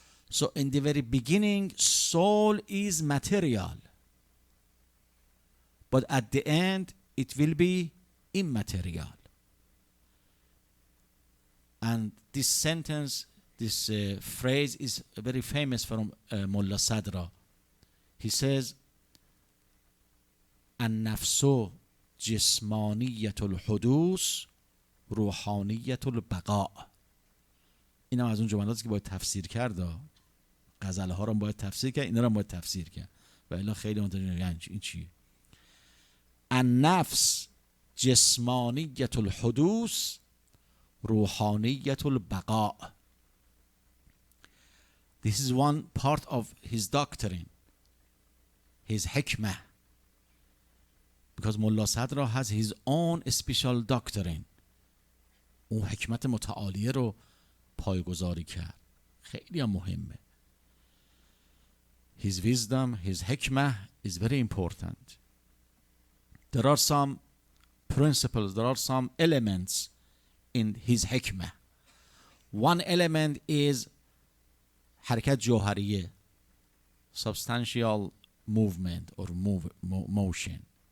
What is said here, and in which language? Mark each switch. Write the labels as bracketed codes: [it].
[en] So in the very beginning, soul is material, but at the end it will be immaterial. And this sentence, this phrase is very famous from Mullah Sadra. He says, [ar] النفس جسمانية الحدوث روحانية البقاء. [fa] این هم از اون جملاتی که باید تفسیر کرد. غزله ها رو باید تفسیر کرد، اینا رو باید تفسیر کرد، و الا خیلی متوجه یعنی این چیه. [ar] النفس جسمانیة الحدوث روحانیة البقاء. [en] This is one part of his doctrine, his hikmah. Because Mullah Sadra has his own special doctrine. [fa] اون حکمت متعالیه رو پایگذاری کرد. خیلی هم مهمه. [en] His wisdom, his hikmah is very important. There are some principles, there are some elements in his hikmah. One element is حرکت جوهریه, substantial movement or motion.